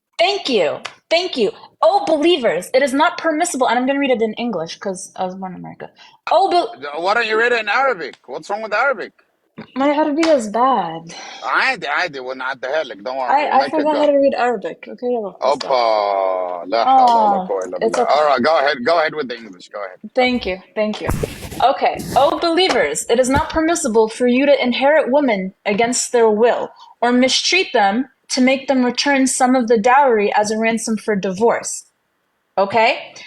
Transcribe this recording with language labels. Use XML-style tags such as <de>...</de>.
<en>Thank you. Oh, believers, it is not permissible, and I'm going to read it in English because I was born in America. Why don't you read it in Arabic? What's wrong with Arabic? My Arabic is bad.</en> <ar>عادي ونعديها لك.</ar> <en>Don't worry. I forgot how to read Arabic. Okay,</en> <ar>Opa, لا حول ولا قوة إلا بالله.</ar> <en>okay. All right, go ahead with the English. Go ahead. Thank you. Okay. Oh, believers, it is not permissible for you to inherit women against their will or mistreat them to make them return some of the dowry as a ransom for divorce. Okay?</en>